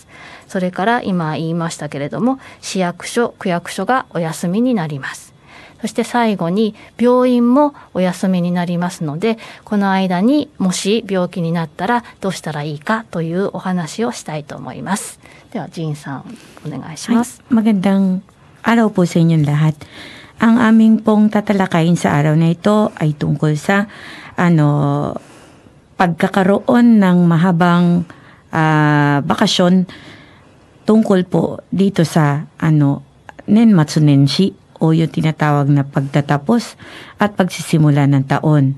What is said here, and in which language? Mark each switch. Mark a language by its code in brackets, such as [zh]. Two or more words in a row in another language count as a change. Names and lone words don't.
[ja] それから今言いましたけれども、市役所、区役所がお休みになります。そして最後に病院もお休みになりますので、この間にもし病気になったらどうしたらいいかというお話をしたいと思います。ではジンさんお願いします。 [tl] Magandang araw po sa inyong lahat. Ang aming pong tatalakayin sa araw na ito ay tungkol sa pagkakaroon ng mahabang bakasyon tungkol po dito sa [ja] 年末年始 [tl] o yung tinatawag na pagtatapos at pagsisimula ng taon.